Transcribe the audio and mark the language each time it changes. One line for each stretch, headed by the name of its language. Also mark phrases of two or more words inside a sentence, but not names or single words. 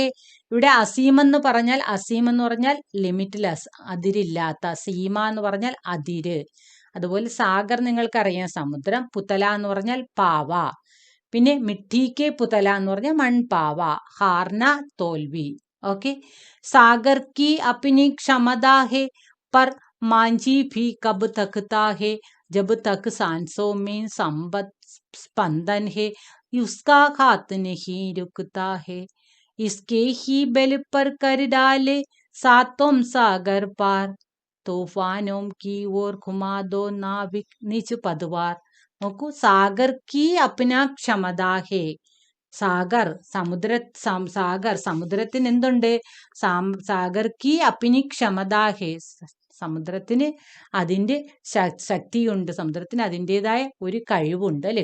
Malayalam: ഇവിടെ അസീം എന്ന് പറഞ്ഞാൽ ലിമിറ്റ്ലെസ്, അതിരില്ലാത്ത. സീമ എന്ന് പറഞ്ഞാൽ അതിര്. അതുപോലെ സാഗർ നിങ്ങൾക്കറിയാം, സമുദ്രം. പുതല എന്ന് പറഞ്ഞാൽ പാവ. പിന്നെ
Hindi: मिट्टी के पुतला
Malayalam: എന്ന് പറഞ്ഞാൽ മൺപാവ.
Hindi: ഹാർന തോൽവി. ഓക്കെ. सागर की अपनी क्षमता है पर मांझी भी कब तकता है जब तक सांसों में स्पंदन है उसका हाथ नहीं रुकता है इसके ही बल पर कर डाले सातों सागर पार तूफानों की ओर घुमा दो नाविक निज पतवार. നോക്കൂ, सागर की अपना क्षमता है.
Malayalam: സമുദ്രത്തിന് എന്തുണ്ട്?
Hindi: सागर की अपनी क्षमता है,
Malayalam: സമുദ്രത്തിന് അതിൻ്റെ ശക്തിയുണ്ട്. സമുദ്രത്തിന് അതിൻ്റെതായ ഒരു കഴിവുണ്ട്, അല്ലെ?